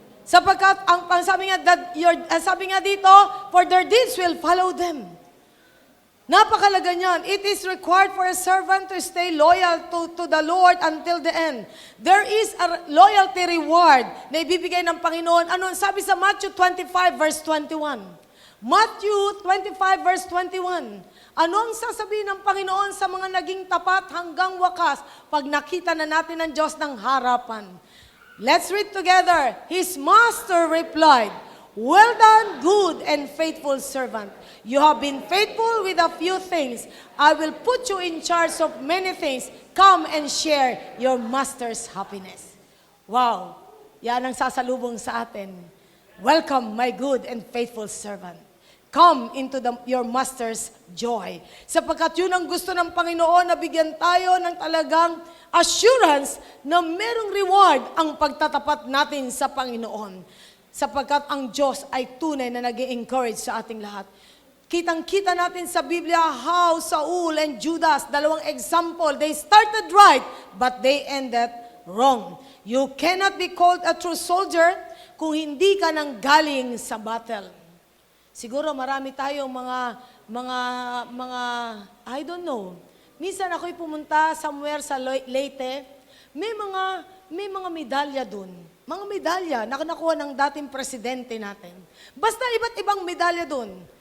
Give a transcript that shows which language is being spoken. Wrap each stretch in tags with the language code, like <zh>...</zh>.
<tl>Sapagkat ang sabi nga dito,</tl> <en>for their deeds will follow them.</en> <tl>Napakalaga niyan.</tl> <en>It is required for a servant to stay loyal to the Lord until the end. There is a loyalty reward</en> <tl>na ibibigay ng Panginoon. Ano sabi sa Matthew 25 verse 21? Matthew 25 verse 21. Ano ang sasabihin ng Panginoon sa mga naging tapat hanggang wakas pag nakita na natin ang Diyos ng harapan?</tl> <en>Let's read together. His master replied, "Well done, good and faithful servant. You have been faithful with a few things. I will put you in charge of many things. Come and share your master's happiness." Wow! Yan ang sasalubong sa atin. Welcome, my good and faithful servant. Come into your master's joy.</en> <tl>Sapagkat yun ang gusto ng Panginoon na bigyan tayo ng talagang assurance na merong reward ang pagtatapat natin sa Panginoon. Sapagkat ang Diyos ay tunay na nag-i-encourage sa ating lahat. Kitang-kita natin sa Biblia</tl> <en>how Saul and Judas,</en> <tl>dalawang</tl> <en>example, they started right, but they ended wrong. You cannot be called a true soldier</en> <tl>kung hindi ka nang galing sa battle. Siguro marami tayong mga,</tl> <en>I don't know.</en> <tl>Minsan ako'y pumunta somewhere sa Leyte, may mga medalya dun. Mga medalya na nakuha ng dating presidente natin. Basta iba't ibang medalya dun.</tl>